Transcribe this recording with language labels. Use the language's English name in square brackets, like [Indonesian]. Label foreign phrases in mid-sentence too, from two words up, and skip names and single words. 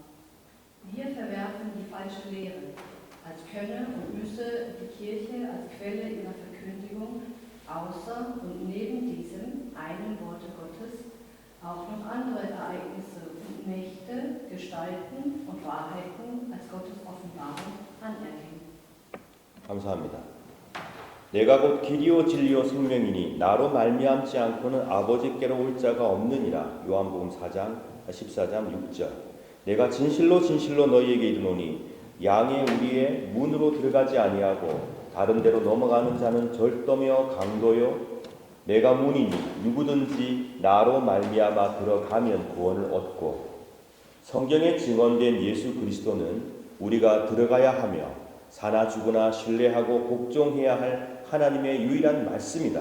[German] Wir verwerfen die falsche Lehre, als könne und müsse die Kirche als Quelle ihrer Verkündigung außer und neben diesem einen Worte Gottes auch noch andere Ereignisse und Mächte, Gestalten und Wahrheiten als Gottes Offenbarung anerkennen. [Korean] 감사합니다. 내가 곧 길이요 진리요 생명이니 나로 말미암지 않고는 아버지께로 올 자가 없느니라. 요한복음 14장 6절. 내가 진실로 너희에게 이르노니 양의 우리의 문으로 들어가지 아니하고 다른 데로 넘어가는 자는 절도며 강도요 내가 문이니 누구든지 나로 말미암아 들어가면 구원을 얻고 성경에 증언된 예수 그리스도는 우리가 들어가야 하며 사나 죽으나 신뢰하고 복종해야 할 하나님의 유일한 말씀이다.